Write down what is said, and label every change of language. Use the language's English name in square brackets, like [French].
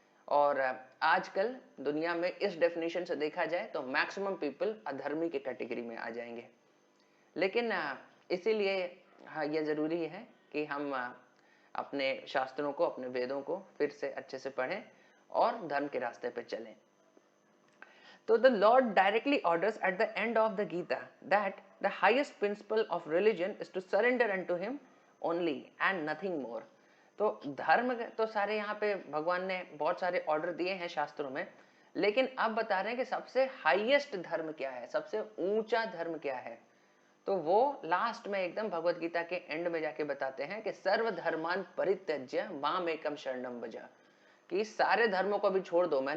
[Hindi] और आजकल दुनिया में इस डेफिनेशन से देखा जाए तो मैक्सिमम पीपल अधर्मी के कैटेगरी में आ जाएंगे। लेकिन इसीलिए हाँ, ये जरूरी है कि हम अपने शास्त्रों को, अपने वेदों को फिर से अच्छे से पढ़ें और धर्म के रास्ते पे चलें। [English] So the Lord directly orders at the end of the Gita that the highest principle of religion is to surrender unto him only and nothing more। [Hindi] तो धर्म तो सारे यहाँ पे भगवान ने बहुत सारे ऑर्डर दिए हैं शास्त्रों में, लेकिन अब बता रहे हैं कि सबसे हाईएस्ट धर्म क्या है, सबसे ऊंचा धर्म क्या है। तो वो लास्ट में एकदम भगवत गीता के एंड में जाके बताते हैं कि [Sanskrit] सर्व धर्मान परित्यज्य माम एकम शरणम भज, [Hindi] कि सारे धर्मों को भी छोड़ दो।